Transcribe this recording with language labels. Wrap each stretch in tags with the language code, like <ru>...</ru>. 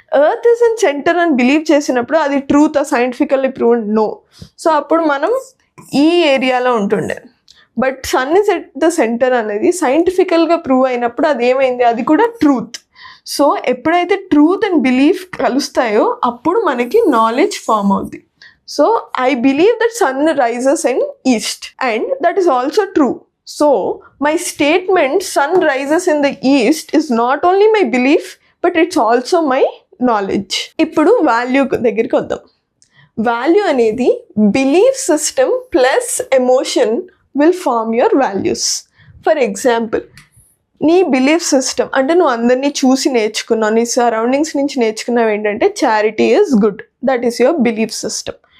<en>earth is in centre అని believe</en> <te>చేసినప్పుడు అది</te> <en>Truth scientifically proved? No.</en> <te>So అప్పుడు మనం ఈ ఏరియాలో ఉంటుండే.</te> <en>but sun is at the centre</en> <te>అనేది సైంటిఫికల్గా ప్రూవ్ అయినప్పుడు అది ఏమైంది? అది కూడా ట్రూత్.</te> <en>so</en> <te>ఎప్పుడైతే</te> <en>truth and belief</en> <te>కలుస్తాయో అప్పుడు మనకి</te> <en>Knowledge form అవుద్ది. So I believe that sun rises in east and that is also true. So my statement sun rises in the east is not only my belief but it's also my knowledge.</en> <te>ఇప్పుడు value దగ్గరికి వద్దాం.</te> <en>Value అనేది belief system plus emotion will form your values. For example, నీ belief system</en> <te>అంటే నువ్వు అందరినీ చూసి నేర్చుకున్నావు, నీ సరౌండింగ్స్ నుంచి నేర్చుకున్నావు ఏంటంటే</te> <en>Charity is good, that is your belief system.</en>